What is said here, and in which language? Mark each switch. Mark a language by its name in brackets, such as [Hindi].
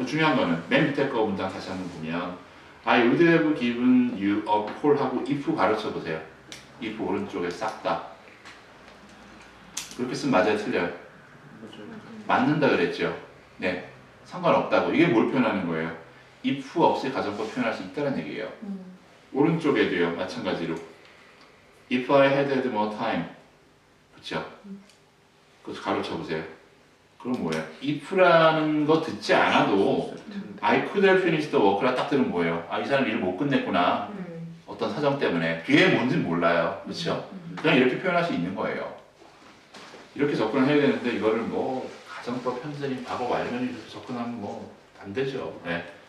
[Korean] 중요한 거는 맨 밑에 거 문장 다시 한번 보면 [English] I would have given you a call [Korean] 하고 if 가르쳐 보세요. if 오른쪽에 싹 다. 그렇게 쓰면 맞아요, 틀려요? 맞는다 그랬죠. 네, 상관없다고. 이게 뭘 표현하는 거예요? if 없이 가정법 표현할 수 있다는 얘기예요. 오른쪽에도요, 마찬가지로 [English] if I had had more time, 그렇죠? [Korean] 그거 가르쳐 보세요. 그럼 뭐예요? if라는 거 듣지 않아도 [English] I could have finished the work [Korean] 라 딱 들으면 뭐예요? 아, 이 사람 일을 못 끝냈구나. 어떤 사정 때문에. 뒤에 뭔지는 몰라요. 그렇죠? 그냥 이렇게 표현할 수 있는 거예요. 이렇게 접근을 해야 되는데 이거를 뭐 가정법, 현재인, 과거, 완료인 이렇게 접근하면 뭐 안 되죠. 네.